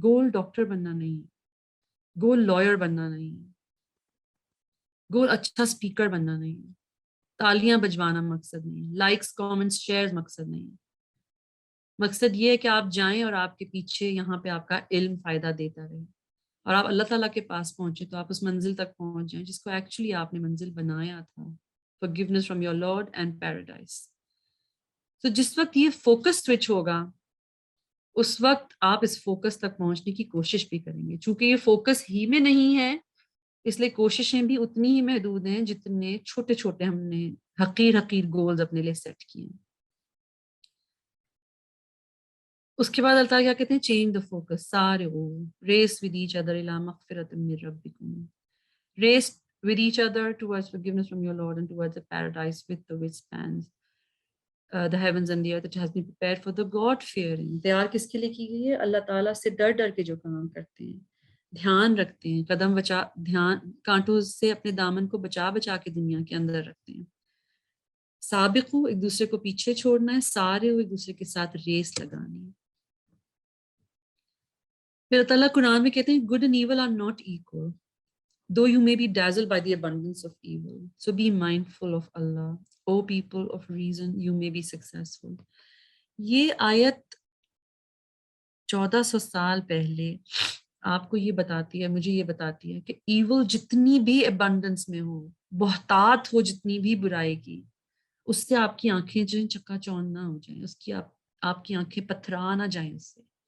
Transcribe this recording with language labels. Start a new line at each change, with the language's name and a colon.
Urdu: گول doctor بننا نہیں، گول lawyer بننا نہیں، گول اچھا اسپیکر بننا نہیں، تالیاں بجوانا مقصد نہیں، لائکس کامنٹس شیئرز مقصد نہیں. مقصد یہ ہے کہ آپ جائیں اور آپ کے پیچھے یہاں پہ آپ کا علم فائدہ دیتا رہے، اور آپ اللہ تعالیٰ کے پاس پہنچے تو آپ اس منزل تک پہنچ جائیں جس کو ایکچولی آپ نے منزل بنایا تھا.
English: forgiveness from your Lord and paradise.
Urdu: تو جس وقت یہ فوکس سوئچ ہوگا اس وقت آپ اس فوکس تک پہنچنے کی کوشش بھی کریں گے. چونکہ یہ فوکس ہی میں نہیں ہے اس لیے کوششیں بھی اتنی ہی محدود ہیں جتنے چھوٹے چھوٹے ہم نے حقیر گولز اپنے لیے سیٹ کیے ہیں. اس کے بعد اللہ تعالیٰ کیا کہتے ہیں؟
English: Change the focus.
Arabic: سارے
English: race with each other
Arabic: الی مغفرۃ من ربکم.
English: Race with each other towards forgiveness from your Lord and towards the paradise with the which spans the heavens and the earth. It has been prepared for the God-fearing.
Urdu: تیار کس کے لیے کی گئی ہے؟ اللہ تعالیٰ سے ڈر کے جو کام کرتے ہیں، دھیان رکھتے ہیں، دھیان کانٹوں سے اپنے دامن کو بچا کے دنیا کے اندر رکھتے ہیں. سابقو ایک دوسرے کو پیچھے چھوڑنا ہے، سارے ایک دوسرے کے ساتھ ریس لگانی ہے. پھر اللہ تعالیٰ قرآن میں کہتے ہیں
English: good and evil are not equal. Though you may be dazzled by the abundance of evil, so be mindful of Allah. O people of reason, you may be successful.
Urdu: یہ آیت 1400 سال پہلے آپ کو یہ بتاتی ہے، مجھے یہ بتاتی ہے کہ ایول جتنی بھی ابنڈنس میں ہو، بہتات ہو جتنی بھی برائی کی، اس سے آپ کی آنکھیں جو ہیں چکا چوند نہ ہو جائیں، اس کی آپ کی آنکھیں پتھرا نہ جائیں اس سے.